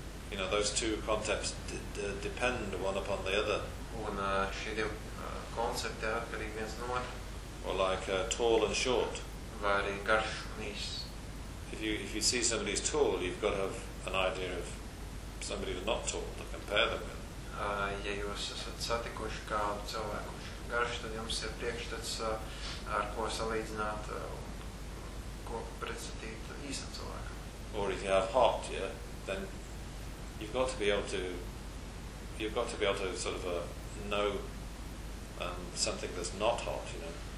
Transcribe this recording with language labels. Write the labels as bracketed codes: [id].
[en] you know, those two concepts depend one upon the other. [lv] Un šie divi koncepti atkarīgi viens no otra. [en] Or like tall and short. [lv] Vai arī garš un īss. [en] If you see somebody is tall, you've got to have an idea of somebody who's not tall to compare them with. [lv] Ja jūs esat satikuši kādu cilvēku, kurš ir garš, tad jums ir priekšstats ar ko salīdzināt ko pretstatīt īstam cilvēkam. [en] Or if you have heart, yeah, then you've got to be able to sort of know something that's not hot, you know.